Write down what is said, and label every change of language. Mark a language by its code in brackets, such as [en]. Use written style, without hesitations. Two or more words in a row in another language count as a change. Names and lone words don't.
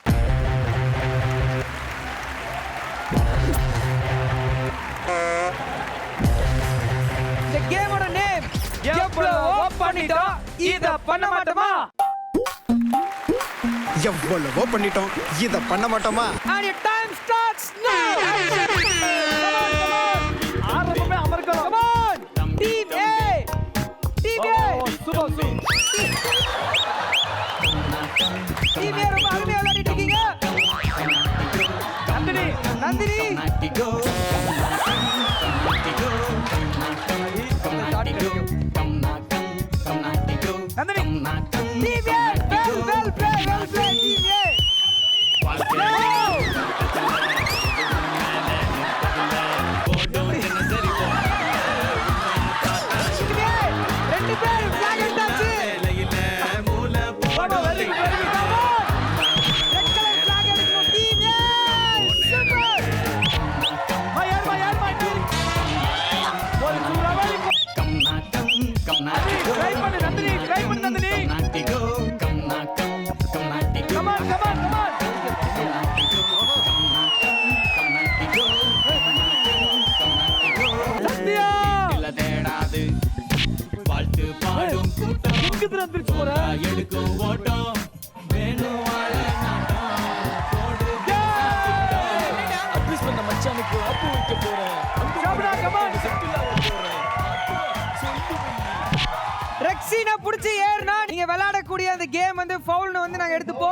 [ta] இந்த கேமோட நேம் எவ்வளவோ பண்ணிட்டோம் இத பண்ண மாட்டோமா? எவ்வளவோ பண்ணிட்டோம் இத பண்ண மாட்டோமா? [en] And your time starts now. [ta] ஆரம்பமே அமர்க்கலாம். [en] Come on. Team A. Team A. super super. [ta] Team A ரொம்ப அருமையா விளையாடிட்டு இருக்கீங்க. நந்தினி நந்தினி நந்தினி [en] Team A. Well played, Team A. [ta] ரெண்டு பேர் flag எடுத்தாச்சு. [en] பாபா very good very good. Red color flag [ta] எடுக்கணும் Team A. Super. [en] my team. [ta] ஒரு சூறாவளி. ட்ரை பண்ணு நந்தினி, ட்ரை பண்ணு நந்தினி. [en] Come on, come on, come on. [ta] சத்யா. வாழ்த்து பாடும் கூட்டம் எங்க திரும்பி போற? எடுக்கும் ஓட்டம் வேணும் வாழ அட்வைஸ் பண்ண மச்சானுக்கு அப்பு வைக்க போறேன். சோபனா [en] come on. [ta] ரெக்ஸினை பிடிச்சி ஏறுனா நீங்க விளையாடக்கூடிய அந்த கேம் வந்து ஃபவுல்னு வந்து நாங்க எடுத்துப்போம்.